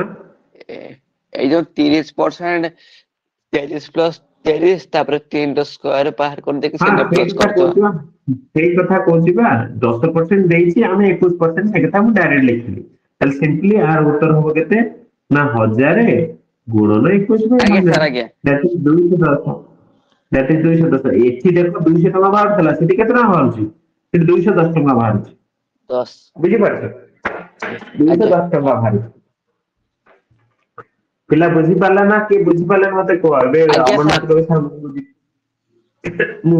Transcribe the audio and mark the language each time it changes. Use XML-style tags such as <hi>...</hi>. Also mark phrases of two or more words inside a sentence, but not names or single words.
<or>ଏଇ ଯୋଉ 30%, 30 + 30, ତାପରେ 3 ର ସ୍କୋୟାର ବାହାର କରିଦେଇକି ହଁ ସେଇଟା ସେଇ ପ୍ଲସ କଥା କରିଦବା। କହୁଛି ବା, ସେଇ କଥା କହୁଛି ବା, 10% ଦେଇଛି, ଆମେ 21% ସେ କଥା ମୁଁ ଡାଇରେକ୍ଟ ଲେଖିଲି। ତାହେଲେ ସିମ୍ପଲି ଆର ଉତ୍ତର ହବ କେତେ ନା 1000 ଗୁଣନ 21/1000 ଆଜ୍ଞା</or> <en>that is 210 that is 210</en> <or>ଏଠି ଦେଖ 200 ଟଙ୍କା ବାହାରୁଥିଲା ସେଠି କେତେ ଟଙ୍କା ବାହାରୁଛି ସେଠି 210 ଟଙ୍କା ବାହାରୁଛି 10 ବୁଝିପାରୁଛ ଆଜ୍ଞା 210 ଟଙ୍କା ବାହାରୁଛି ପିଲା ବୁଝିପାରିଲା ନା କିଏ ବୁଝିପାରିଲା ମତେ କୁହ ଏବେ ଆଜ୍ଞା ଅମରନାଥ ସାର୍ କବି ସାର୍ ମୁଁ ମୁଁ</or>